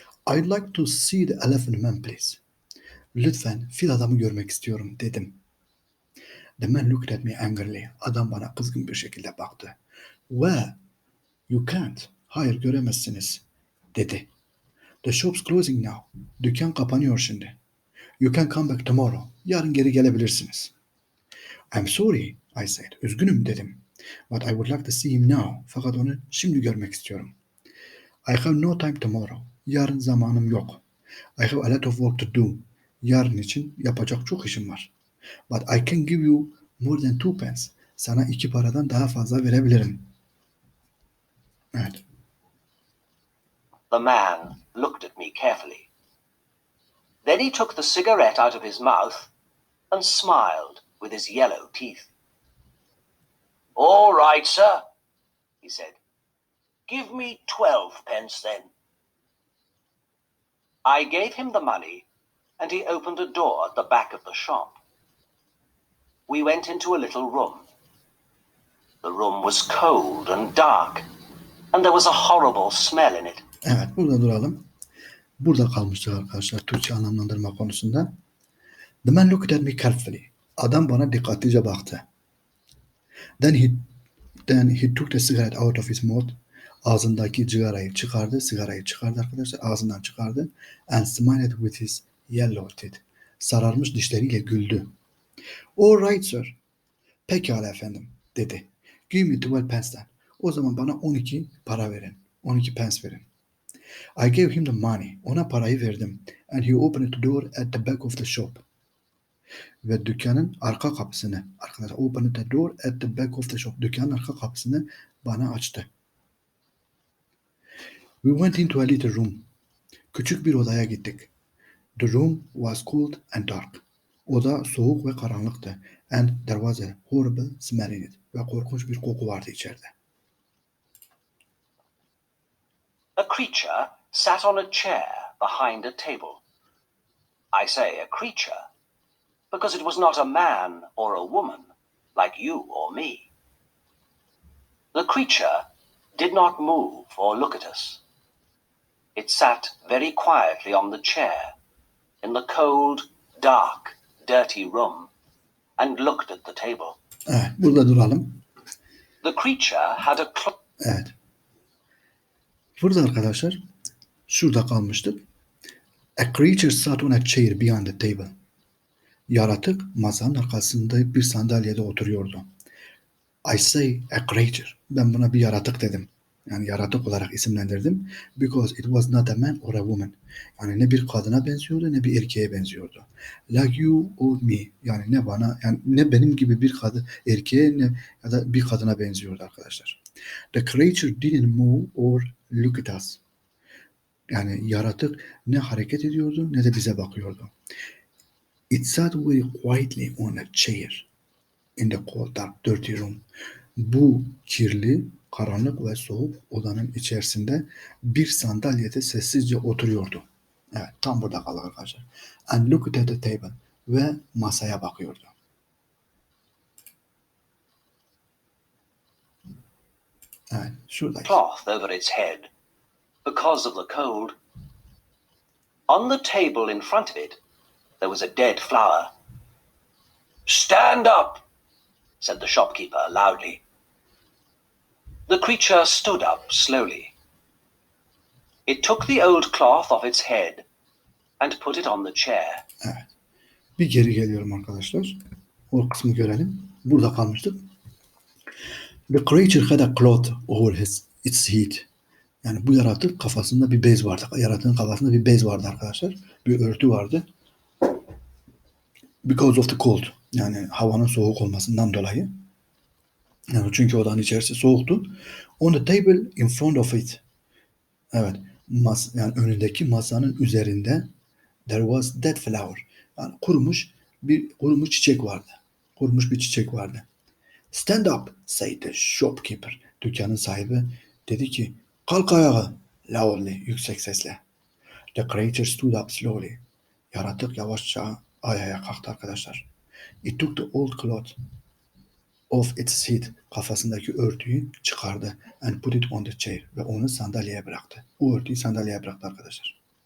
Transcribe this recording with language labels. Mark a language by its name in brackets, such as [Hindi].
[English] I'd like to see the elephant man please. [Turkish] Lütfen fil adamı görmek istiyorum dedim. [English] The man looked at me angrily. [Turkish] Adam bana kızgın bir şekilde baktı. [English] Where? You can't. [Turkish] Hayır göremezsiniz dedi. [English] The shop's closing now. [Turkish] Dükkan kapanıyor şimdi. [English] You can come back tomorrow. [Turkish] Yarın geri gelebilirsiniz. [English] I'm sorry, I said. [Turkish] Üzgünüm dedim. [English] But I would like to see him now. [Turkish] Fakat onu şimdi görmek istiyorum. [English] I have no time tomorrow. [Turkish] Yarın zamanım yok. [English] I have a lot of work to do. [Turkish] Yarın için yapacak çok işim var. [English] But I can give you more than 2 pence. [Turkish] Sana 2 paradan daha fazla verebilirim. Evet. [English] The man looked at me carefully. Then he took the cigarette out of his mouth and smiled with his yellow teeth. All right, sir, he said. Give me 12 pence then. I gave him the money, and he opened a door at the back of the shop. We went into a little room. The room was cold and dark, and there was a horrible smell in it. [Turkish] Evet, burada duralım. Burada kalmıştık arkadaşlar Türkçe anlamlandırma konusunda. [English] The man looked at me carefully. [Turkish] Adam bana dikkatlice baktı. [English] Then he took the cigarette out of his mouth. [Turkish] Ağzındaki sigarayı çıkardı arkadaşlar. Ağzından çıkardı. [English] And smiled with his yellow teeth. [Turkish] Sararmış dişleriyle güldü. [English] All right sir. [Turkish] Pekala efendim dedi. [English] Give me 12 pence then. [Turkish] O zaman bana 12 para verin. 12 pence verin. [English] I gave him the money. [Turkish] Ona parayı verdim. [English] And he opened the door at the back of the shop. [Turkish] Ve dükkanın arka kapısını, arkadaşlar, [English] opened the door at the back of the shop. [Turkish] Dükkanın arka kapısını bana açtı. [English] We went into a little room. [Turkish] Küçük bir odaya gittik. [English] The room was cold and dark. [Turkish] Oda soğuk ve karanlıktı. [English] And there was a horrible smell in it. [Turkish] Ve korkunç bir koku vardı içeride. [English] A creature sat on a chair behind a table. I say a creature because it was not a man or a woman like you or me. The creature did not move or look at us. It sat very quietly on the chair in the cold, dark, dirty room and looked at the table. [Turkish] Evet, burada duralım. [English] The creature had a [Turkish] Evet. Burada arkadaşlar şurada kalmıştık. [English] A creature sat on a chair behind the table. [Turkish] Yaratık masanın arkasında bir sandalyede oturuyordu. [English] I say a creature. [Turkish] Ben buna bir yaratık dedim. Yani yaratık olarak isimlendirdim. [English] Because it was not a man or a woman. [Turkish] Yani ne bir kadına benziyordu ne bir erkeğe benziyordu. [English] Like you or me. [Turkish] Yani ne bana, yani ne benim gibi bir kadın erkeğe ne ya da bir kadına benziyordu arkadaşlar. [English] The creature didn't move or look at us. [Turkish] Yani yaratık ne hareket ediyordu ne de bize bakıyordu. [English] It sat very quietly on a chair in the cold, dark, dirty room. [Turkish] Bu kirli, karanlık ve soğuk odanın içerisinde bir sandalyede sessizce oturuyordu. Evet, tam burada kaldı arkadaşlar. [English] And looked at the table. [Turkish] Ve masaya bakıyordu. Evet, şuradaki. [English] cloth over its head because of the cold. On the table in front of it, there was a dead flower. Stand up, said the shopkeeper loudly. The creature stood up slowly. It took the old cloth off its head and put it on the chair. [Turkish] Evet. Bir geri geliyorum arkadaşlar. O kısmı görelim. Burada kalmıştık. [English] The creature had a cloth over its head. [Turkish] Yani bu yaratık kafasında bir bez vardı. Yaratığın kafasında bir bez vardı arkadaşlar. Bir örtü vardı. [English] Because of the cold. [Turkish] Yani havanın soğuk olmasından dolayı. Yani çünkü odanın içerisi soğuktu. [English] On the table in front of it. [Turkish] Evet. Yani önündeki masanın üzerinde [English] there was dead flower. [Turkish] Yani kurumuş çiçek vardı. Kurumuş bir çiçek vardı. [English] Stand up, said the shopkeeper. [Turkish] Dükkanın sahibi dedi ki, kalk ayağa, [English] loudly, [Turkish] yüksek sesle. [English] The creature stood up slowly. [Turkish] Yaratık yavaşça ayağa kalktı arkadaşlar. [English] It took the old cloth off its head. [Turkish] Kafasındaki örtüyü çıkardı. [English] And put it on the chair. [Turkish] Ve onu sandalyeye bıraktı. O örtüyü sandalyeye bıraktı arkadaşlar.